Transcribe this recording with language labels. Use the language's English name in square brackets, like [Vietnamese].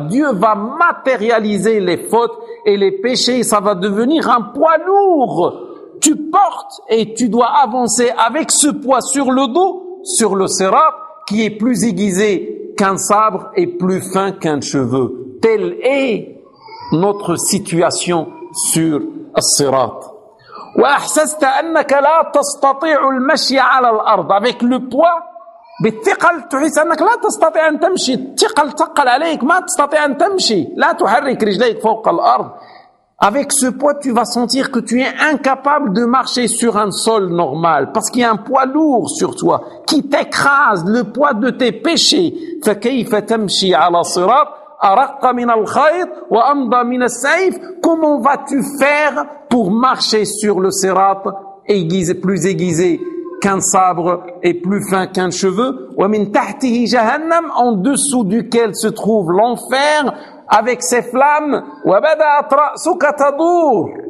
[French] Dieu va matérialiser les fautes et les péchés, ça va devenir un poids lourd tu portes et tu dois avancer avec ce poids sur le dos, sur le sirat, qui est plus aiguisé qu'un sabre et plus fin qu'un cheveu. Telle est notre situation sur le sirat. [Arabic] وأحسست أنك لا تستطيع المشي على الأرض [French] avec le poids [Arabic] بالثقل تحس أنك لا تستطيع أن تمشي الثقل ثقل عليك ما تستطيع أن تمشي لا تحرك رجليك فوق الأرض [French] avec ce poids tu vas sentir que tu es incapable de marcher sur un sol normal parce qu'il y a un poids lourd sur toi qui t'écrase le poids de tes péchés [Arabic] فكيف تمشي على صراط أرق من الخيط وأمضى من السيف. [French] Comment vas-tu faire pour marcher sur le sirat aiguisé, plus aiguisé qu'un sabre et plus fin qu'un cheveu? [Arabic] ومن تحته جهنم, [French] en dessous duquel se trouve l'enfer avec ses flammes. [Arabic] وبدأت رأسك تدور,